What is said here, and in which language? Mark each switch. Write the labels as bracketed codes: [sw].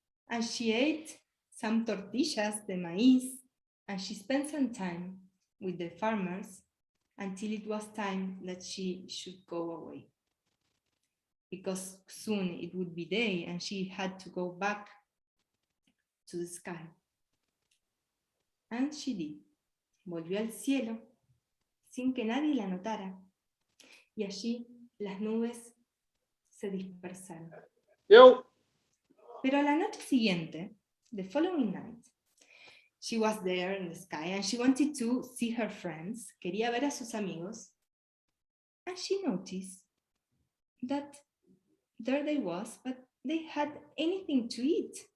[en] And she ate some tortillas, the maíz, and she spent some time with the farmers until it was time that she should go away. Because soon it would be day and she had to go back to the sky. And she did. [es] Volvió al cielo sin que nadie la notara. Y allí las nubes se dispersaron. Yo. Pero a la noche siguiente, [en] the following night, she was there in the sky and she wanted to see her friends, [es] quería ver a sus amigos, [en] and she noticed that there they was, but they had anything to eat.